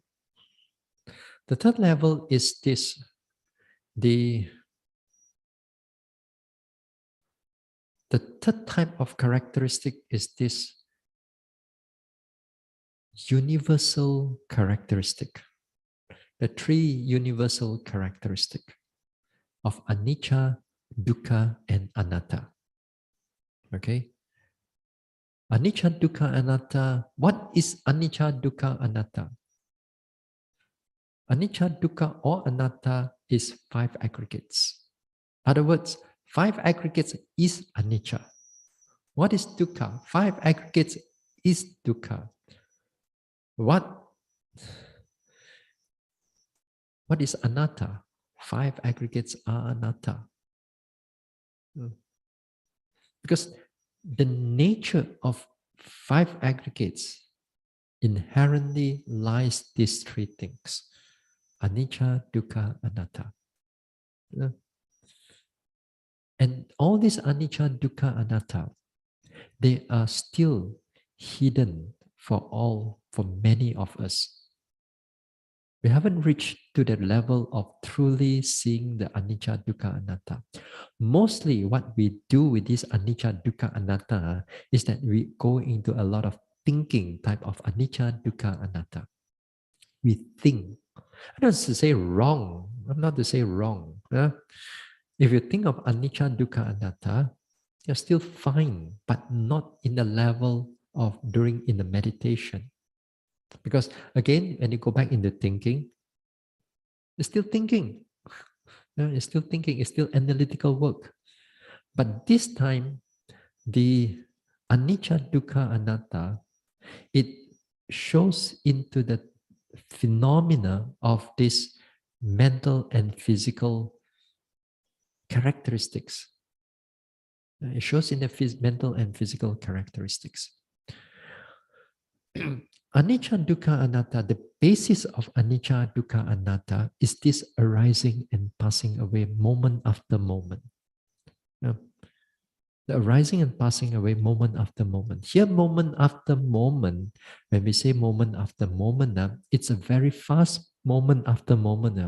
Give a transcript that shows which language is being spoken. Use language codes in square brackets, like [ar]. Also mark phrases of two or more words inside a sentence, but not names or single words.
[en] The third level is this: the third type of characteristic is this universal characteristic. The three universal characteristic of [pi] anicca, dukkha, [en] and anatta. [pi] Okay? Anicca, dukkha, anatta. [en] What is [pi] anicca, dukkha, anatta? Anicca, dukkha, [en] or anatta is 5 aggregates. In other words, 5 aggregates is anicca. What is dukkha? 5 aggregates is dukkha. What is anatta? 5 aggregates are anatta. Because the nature of five aggregates inherently lies these three things: [pi] anicca, dukkha, anatta. [en] And all these [pi] anicca, dukkha, anatta, [en] they are still hidden for many of us. We haven't reached to the level of truly seeing the [pi] anicca, dukkha, anatta. [en] Mostly what we do with this [pi] anicca, dukkha, anatta [en] is that we go into a lot of thinking type of [pi] anicca, dukkha, anatta. [en] We think. I don't say wrong. I'm not to say wrong. If you think of [pi] anicca, dukkha, anatta, [en] you're still fine, but not in the level of during in the meditation. Because again, when you go back into thinking, you're still thinking. It's still thinking, it's still analytical work. But this time, the [pi] anicca, dukkha, anatta, [en] it shows into the phenomena of this mental and physical characteristics. It shows in the mental and physical characteristics. [pi] Anicca, dukkha, anatta, [en] the basis of [pi] anicca, dukkha, anatta [en] is this arising and passing away moment after moment. The arising and passing away moment after moment. Here, moment after moment, when we say moment after moment, it's a very fast moment after moment now.